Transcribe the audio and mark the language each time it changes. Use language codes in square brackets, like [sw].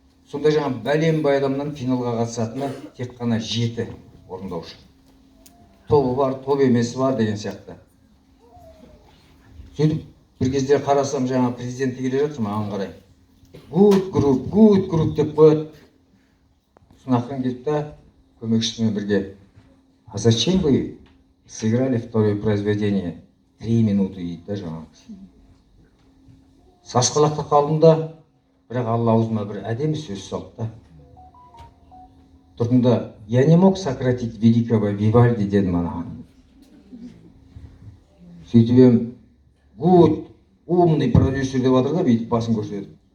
[kk] Сонда жаңа бәленбай адамнан финалға қатысатыны тек қана 7 орындаушы. Тобы бар, топ емесі бар деген сияқты. Сөйтіп бір кезде қарасам жаңа президенті келе жатыр маған қарай. [en] Good group [kk] деп қояды. Сынаққан кетті, көмекшісімен бірге. [ru] А зачем вы сыграли второе произведение? [kk] 3 [ru] минуты [kk] дейді да жаңағы. Сасқалақта қалдым да, бірақ Алла аузыма бір әдемі сөз салды да. Тұрдым да, [ru] я не мог сократить великого Вивальди [kk] дедім анаған. Сөйтіп ем, [en] good, [ru] умный продюсер [kk] деп жатыр да, бүйтіп басын көрсетіп.